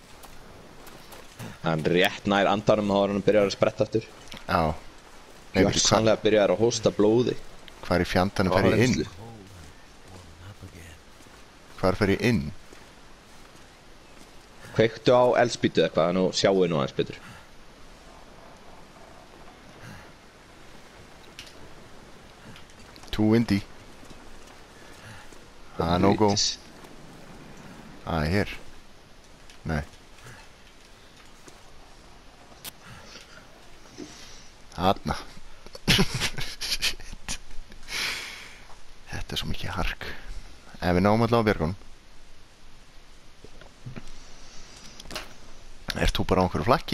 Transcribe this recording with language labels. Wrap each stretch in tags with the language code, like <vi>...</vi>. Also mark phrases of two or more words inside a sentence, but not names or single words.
<is>Hann rétt nær andanum þá hann byrjar að spretta aftur. Já. Gjörsamlega byrjar að hósta blóði. Hvar í fjandanum fer ég inn? Hvar fer ég inn? Kveiktu á eldspýtu eitthvað, nú sjáu nú aðeins betur.</is> <en>Too windy. No go.</en> <is>Hér. Nei. Þarna. Shit. Þetta er svo mikið hark. Ef við náum allavega á björgunum. Ert þú bara á einhverju flakki?</is>